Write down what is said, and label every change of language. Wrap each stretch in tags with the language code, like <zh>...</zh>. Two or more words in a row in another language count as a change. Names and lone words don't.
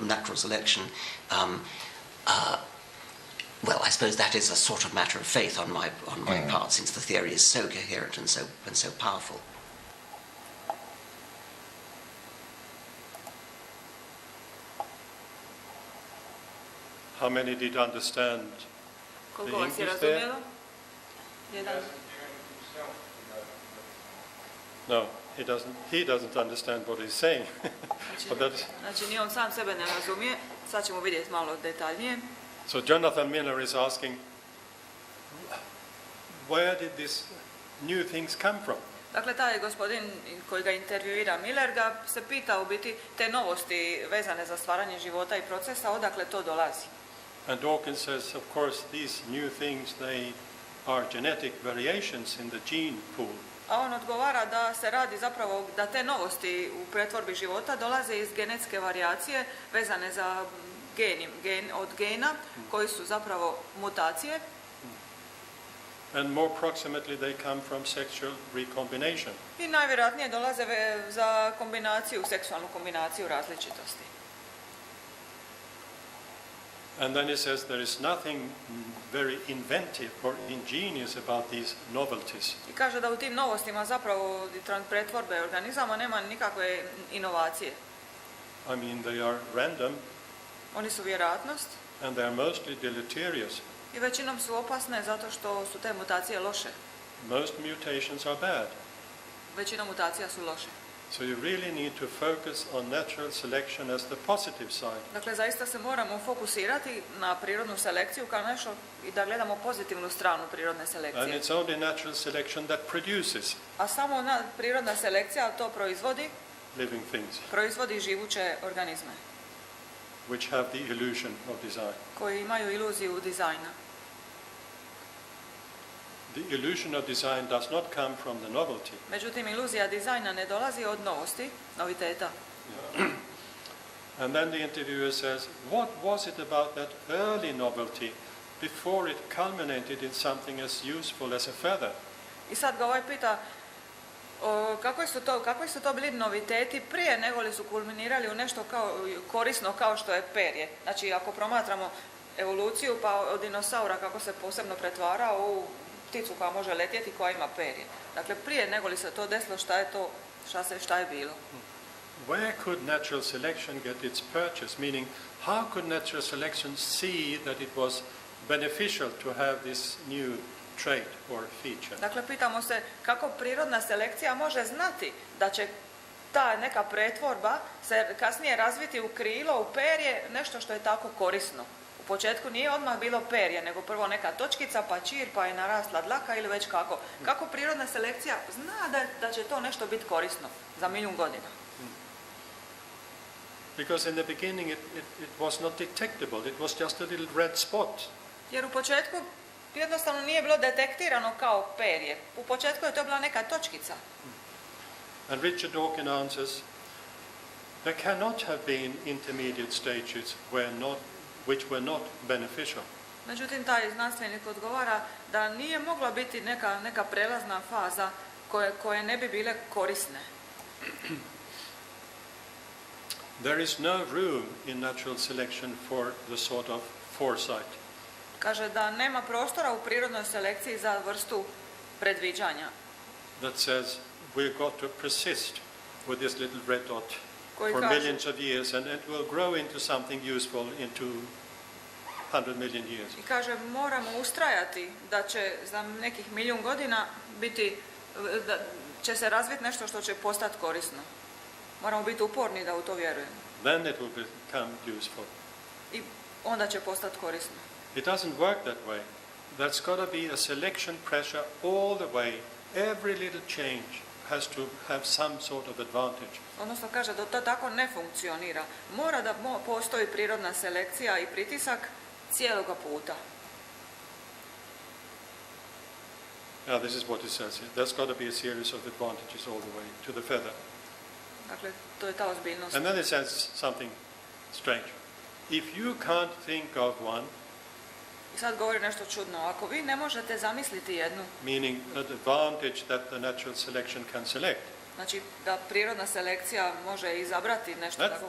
<en>Natural selection, well, I suppose that is a sort of matter of faith on my part, since the theory is so coherent and so powerful. How many did understand the</en> <hr>Koliko vas je</hr> <en>English there?</en> <hr>razumjelo? Jedan.</hr> <en>No, he doesn't understand what he's saying. But that,</en> <hr>Znači, ni on sam sebe ne razumije. Sad ćemo vidjeti malo detaljnije.</hr> <en>so Jonathan Miller is asking, where did these new things come from?</en> <hr>Dakle, taj gospodin koji ga intervjuira, Miller, ga se pita u biti te novosti vezane za stvaranje života i procesa, odakle to dolazi.</hr> <en>And Dawkins says, of course, these new things, they are genetic variations in the gene pool.</en> <hr>A on odgovara da se radi zapravo da te novosti u pretvorbi života dolaze iz genetske varijacije vezane za od gena koji su zapravo mutacije.</hr> <en>And more proximately, they come from sexual recombination.</en> <hr>I najvjerojatnije dolaze za kombinaciju, seksualnu kombinaciju različitosti.</hr> <en>And then he says there is nothing very inventive or ingenious about these novelties.</en> <hr>I kaže da u tim novostima zapravo pretvorbe organizama nema nikakve inovacije.</hr> <en>I mean, they are random</en> <hr>Oni su vjerojatnost</hr> <en>and they are mostly deleterious.</en> <hr>i većinom su opasne zato što su te mutacije loše.</hr> <en>Most mutations are bad.</en> <hr>Većina mutacija su loše.</hr> <en>So you really need to focus on natural selection as the positive side.</en> <hr>Dakle, zaista se moramo fokusirati na prirodnu selekciju kao nešto i da gledamo pozitivnu stranu prirodne</hr> <en>And</en> <hr>selekcije.</hr> <en>it's only natural selection that produces</en> <hr>A samo prirodna selekcija to</hr> <en>living things,</en> <hr>proizvodi živuće organizme</hr> <en>which have the illusion of design.</en> <hr>koji imaju iluziju dizajna.</hr> <en>The illusion of design does not come from the novelty.</en> <hr>Međutim, iluzija dizajna ne dolazi od novosti, noviteta.</hr> <en>And then the interviewer says, what was it about that early novelty before it culminated in something as useful as a feather?</en> <hr>I sad ga ovaj pita kakvi su to bili noviteti prije nego li su kulminirali u nešto korisno kao što je perje. Znači, ako promatramo evoluciju pa od dinosaura kako se posebno pretvarao u pticu koja može letjeti, koja ima perje. Dakle, prije nego li se to desilo, šta je bilo?</hr> <en>Where could natural selection get its purchase? Meaning, how could natural selection see that it was beneficial to have this new trait or feature?</en> <hr>Dakle, pitamo se kako prirodna selekcija može znati da će ta neka pretvorba se kasnije razviti u krilo, u perje, nešto što je tako korisno. U početku nije odmah bilo perje, nego prvo neka točkica, pa čir, pa je narasla dlaka ili već kako. Kako prirodna selekcija zna da će to nešto biti korisno za milijun godina?</hr> <en>Because in the beginning it was not detectable. It was just a little red spot.</en> <hr>Jer u početku jednostavno nije bilo detektirano kao perje. U početku je to bila neka točkica.</hr> <en>And Richard Dawkins answers, there cannot have been intermediate stages which were not beneficial.</en> <hr>Međutim, taj znanstvenik odgovara da nije mogla biti neka prelazna faza koje ne bi bile korisne.</hr> <en>There is no room in natural selection for the sort of foresight.</en> <hr>Kaže da nema prostora u prirodnoj selekciji za vrstu predviđanja.</hr> <en>That says we've got to persist with this little red dot</en> <hr>Koji</hr> <en>for</en> <hr>kaže-</hr> <en>millions of years and it will grow into something useful into 100 million years.</en> <hr>I kaže moramo ustrajati da će za nekih milijun godina da će se razviti nešto što će postati korisno. Moramo biti uporni da u to vjerujemo.</hr> <en>Then it will become useful.</en> <hr>I onda će postati korisno.</hr> <en>It doesn't work that way. There's got to be a selection pressure all the way. Every little change has to have some sort of advantage.</en> <hr>Odnosno kaže da to tako ne funkcionira. Mora da postoji prirodna selekcija i pritisak cijeloga puta.</hr> <en>Now this is what it says here. There's got to be a series of advantages all the way to the feather.</en> <hr>Dakle, to je ta ozbiljnost.</hr> <en>And then it says something strange. If you can't think of one,</en> <hr>I sad govori nešto čudno. Ako vi ne možete zamisliti jednu,</hr> <en>meaning an advantage that the natural selection can select,</en> <hr>znači da prirodna selekcija može izabrati nešto tako</hr>